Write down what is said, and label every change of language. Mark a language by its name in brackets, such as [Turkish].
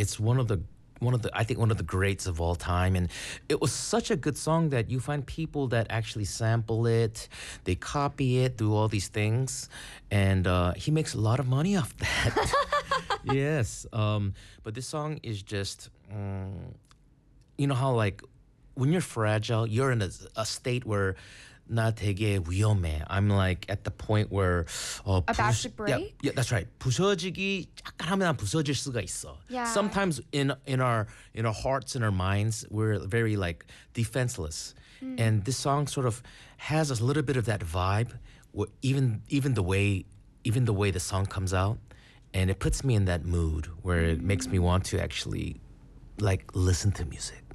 [English] It's one of the greats of all time, and it was such a good song that you find people that actually sample it, they copy it, do all these things, and he makes a lot of money off that. Yes, but this song is just, you know how like when you're fragile, you're in a state where [Korean] 나 되게 위험해. [English] I'm like at the point where about to break. Yeah, that's right. [Korean] 부서지기 약간 하면 난 부서질 수가 있어. [English] Yeah. Sometimes in our hearts and our minds, we're very like defenseless. Mm. And this song sort of has a little bit of that vibe. Even the way the song comes out, and it puts me in that mood where it makes me want to actually like listen to music.